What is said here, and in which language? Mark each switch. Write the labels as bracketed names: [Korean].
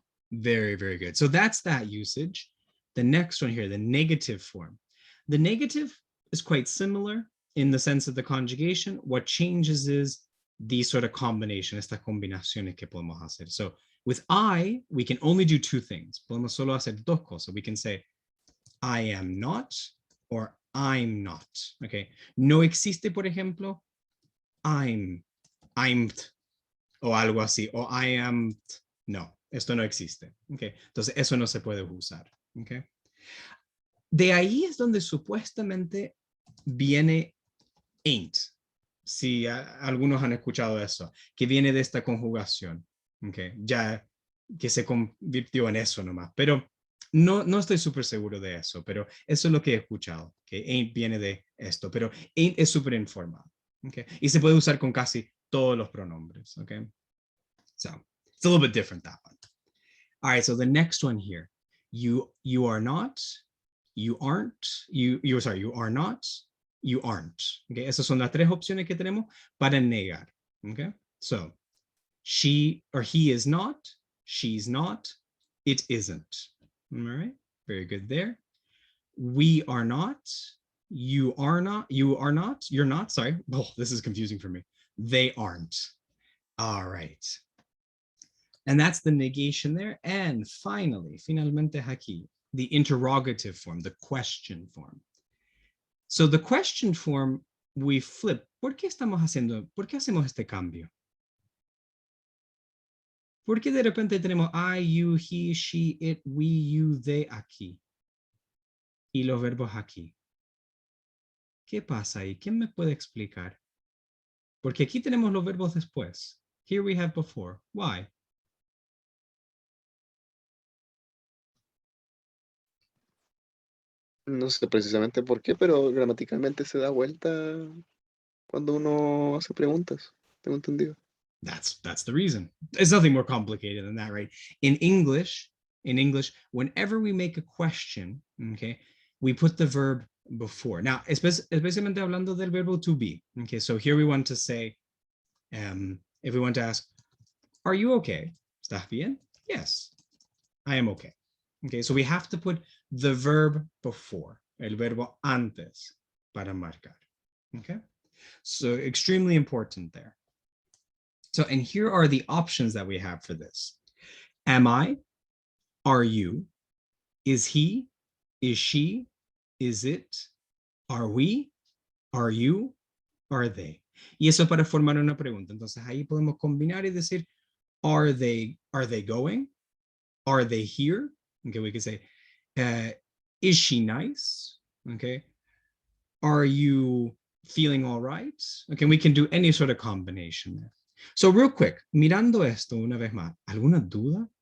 [English] Very, very good. So that's that usage. The next one here, the negative form. The negative is quite similar in the sense of the conjugation. What changes is the sort of combination, [Spanish] estas combinaciones que podemos hacer. [English] So with I, we can only do two things. [Spanish] Podemos solo hacer dos cosas. [English] We can say, I am not, or I'm not. Okay. [Spanish] No existe, por ejemplo, I'm, o algo así, o I am, no. Esto no existe. Okay. Entonces, eso no se puede usar. Okay. De ahí es donde supuestamente viene ain't. Si algunos han escuchado eso, que viene de esta conjugación. Okay. Ya que se convirtió en eso nomás. Pero no estoy súper seguro de eso, pero eso es lo que he escuchado, que ain't viene de esto. Pero ain't es súper informal. Okay. Y se puede usar con casi todos los pronombres. [English] Okay. So, it's a little bit different, that one. All right, so the next one here, you are not, you aren't, you are not, you aren't. [Spanish] Okay, esas son las tres opciones que tenemos para negar. [English] Okay, so she or he is not, she's not, it isn't. All right, very good there. We are not, you are not, you're not, sorry. Oh, this is confusing for me. They aren't. All right. And that's the negation there. And [Spanish] finalmente aquí, [English] the interrogative form, the question form. So the question form, we flip. [Spanish] ¿Por qué hacemos este cambio? ¿Por qué de repente tenemos [English] I, you, he, she, it, we, you, they [Spanish] aquí? Y los verbos aquí. ¿Qué pasa ahí? ¿Quién me puede explicar? Porque aquí tenemos los verbos después. [English] Here we have before. Why? [Spanish] No sé precisamente por qué, pero gramaticalmente se da vuelta cuando uno hace preguntas. Tengo entendido. [English] That's the reason. It's nothing more complicated than that, right? In English, whenever we make a question, okay, we put the verb before. Now, [Spanish] especialmente hablando del verbo [English] to be. Okay, so here we want to say, if we want to ask, are you okay? [Spanish] ¿Estás bien? [English] Yes, I am okay. Okay, so we have to put the verb before, [Spanish] el verbo antes para marcar. [English] Okay, so extremely important there. So, and here are the options that we have for this. Am I? Are you? Is he? Is she? Is it? Are we? Are you? are they. [Spanish] Y eso para formar una pregunta. Entonces ahí podemos combinar y decir, [English] are they going? Are they here? Okay, we could say, is she nice? Okay. Are you feeling all right? Okay, we can do any sort of combination there. So real quick, [Spanish] mirando esto una vez más, ¿alguna duda?